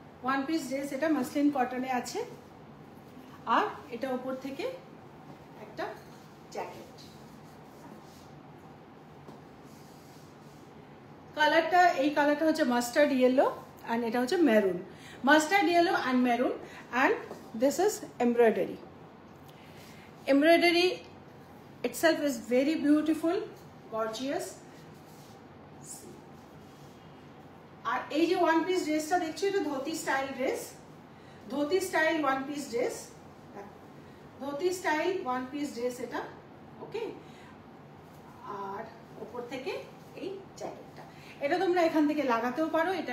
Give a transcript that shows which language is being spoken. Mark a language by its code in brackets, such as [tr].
[bn] 1 piece dress এটা muslin কটনে আছে, আর এটা ওপর থেকে একটা জ্যাকেট। কালারটা এই কালারটা হচ্ছে মাস্টার্ড ইয়েলো and এটা হচ্ছে maroon, mustard yellow and maroon, [en] and this is embroidery. Embroidery itself is very beautiful, gorgeous. [bn] আর এই যে 1 পিস ড্রেসটা দেখছো, এটা dhoti style dress, dhoti style 1 piece dress, dhoti style 1 piece dress এটা। ওকে, আর উপর থেকে এই জ্যাকেটটা, এটা তোমরা এখান থেকে লাগাতেও পারো।